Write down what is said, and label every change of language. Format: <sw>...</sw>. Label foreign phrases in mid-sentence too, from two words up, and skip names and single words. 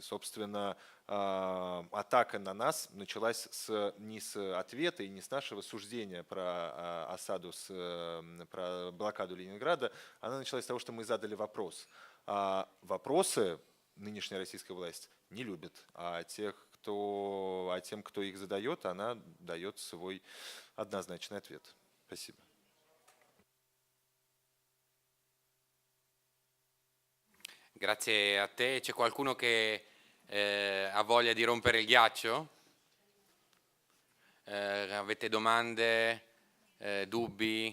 <ru>Собственно, атака на нас началась не с ответа и не с нашего суждения про осаду, про блокаду Ленинграда, она началась с того, что мы задали вопрос. Вопросы нынешняя российская власть не любит, а тем, кто их задает, она дает свой однозначный ответ. Спасибо.</ru> <it>Grazie a te. C'è qualcuno che ha voglia di rompere il ghiaccio? Avete domande, dubbi?</it>